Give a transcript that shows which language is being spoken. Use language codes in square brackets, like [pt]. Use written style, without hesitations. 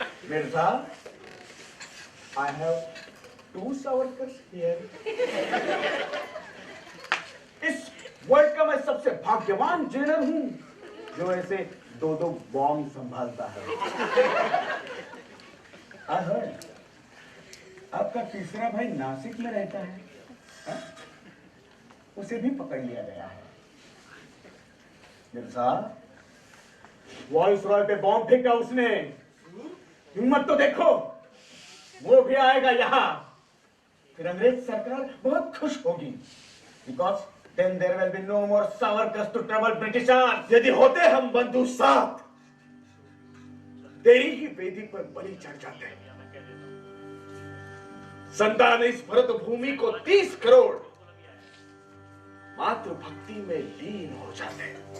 [en] Mirza, I have 2 Savarkars here. [hi] इस world का मैं सबसे भाग्यवान जेलर हूं जो ऐसे 2-2 बॉम्ब संभालता है। [en] I heard, [hi] आपका तीसरा भाई नासिक में रहता है, हा? उसे भी पकड़ लिया गया है। मिर्जा, वॉइस रॉय पे बॉम्ब फेंका उसने। हिम्मत तो देखो, वो भी आएगा यहाँ। फिर अंग्रेज सरकार बहुत खुश होगी, [en] because then there will be no more Savarkars to trouble Britishers. [hi] यदि होते हम बंधु साथ, तेरी ही वेदी पर बलि चढ़ जाते। संतान इस भरत भूमि को 30 करोड़ मातृ भक्ति में लीन हो जाते।